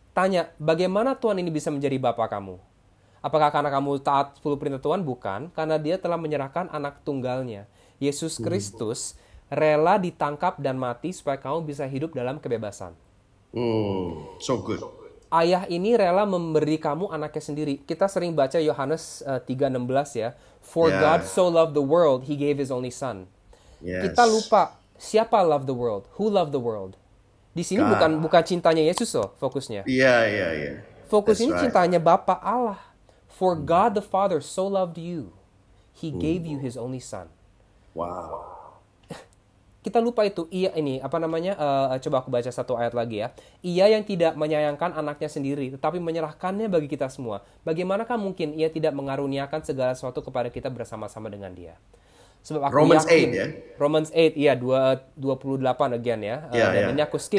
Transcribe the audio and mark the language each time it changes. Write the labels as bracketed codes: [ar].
[id] Tanya, bagaimana Tuhan ini bisa menjadi bapak kamu? Apakah karena kamu taat 10 perintah Tuhan? Bukan, karena dia telah menyerahkan anak tunggalnya. Yesus Kristus rela ditangkap dan mati supaya kamu bisa hidup dalam kebebasan. [en] So good. [id] Ayah ini rela memberi kamu anaknya sendiri. Kita sering baca Yohanes 3:16 ya. [en] For God so loved the world, He gave His only Son. Yes. [id] Kita lupa siapa [en] love the world, who loved the world. [id] Di sini bukan cintanya Yesus loh fokusnya. Iya. Fokus [en] That's [id] ini [en] right. [id] cintanya Bapa Allah. [en] For God the Father so loved you, He gave you His only Son. Wow. [id] Kita lupa itu. Coba aku baca satu ayat lagi ya. Ia yang tidak menyayangkan anaknya sendiri, tetapi menyerahkannya bagi kita semua. Bagaimanakah mungkin ia tidak mengaruniakan segala sesuatu kepada kita bersama-sama dengan dia? Sebab aku [en] Romans [id] yakin, 8 ya? Romans 8, iya, 28 again ya. Dan ini aku skip.